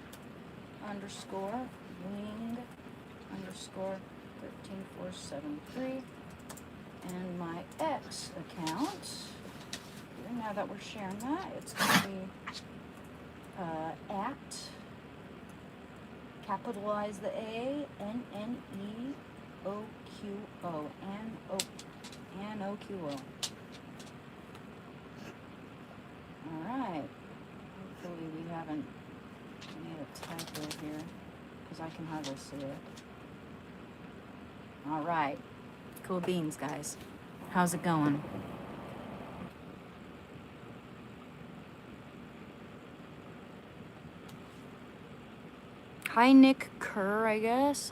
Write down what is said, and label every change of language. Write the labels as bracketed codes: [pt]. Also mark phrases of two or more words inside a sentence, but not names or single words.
[en] Underscore wing underscore 13473. And my X account. Here, now that we're sharing that, it's going to be at, capitalize the A, N-N-E-O-Q-O, N-O-Q-O. Alright. Hopefully we haven't made a typo here, because I can hardly see it. Alright. Cool beans, guys. How's it going? Hi, Nick Kerr, I guess.